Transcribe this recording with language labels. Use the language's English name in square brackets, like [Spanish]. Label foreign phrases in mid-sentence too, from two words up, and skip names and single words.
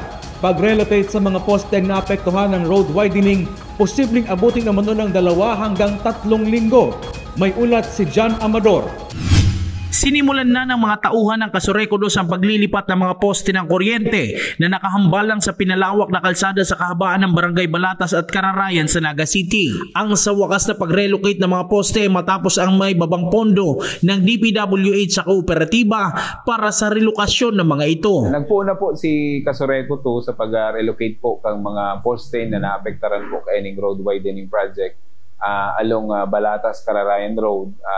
[Filipino] Pag-relocate sa mga poste na naapektuhan ng road widening, posibleng abutin naman ng 2 hanggang 3 linggo. May ulat si John Amador. Sinimulan na ng mga tauhan ng Casureco ang paglilipat ng mga poste ng kuryente na nakahambalang sa pinalawak na kalsada sa kahabaan ng Barangay Balatas at Kararayan sa Naga City. Ang sa wakas na pag-relocate ng mga poste matapos ang may babang pondo ng DPWH sa kooperatiba para sa relokasyon ng mga ito. [Bikol] Nagpuuna po si Casureco sa pag-relocate po ng mga poste na naapektaran po kaining [English] road widening project along [Bikol] Balatas, Kararayan Road.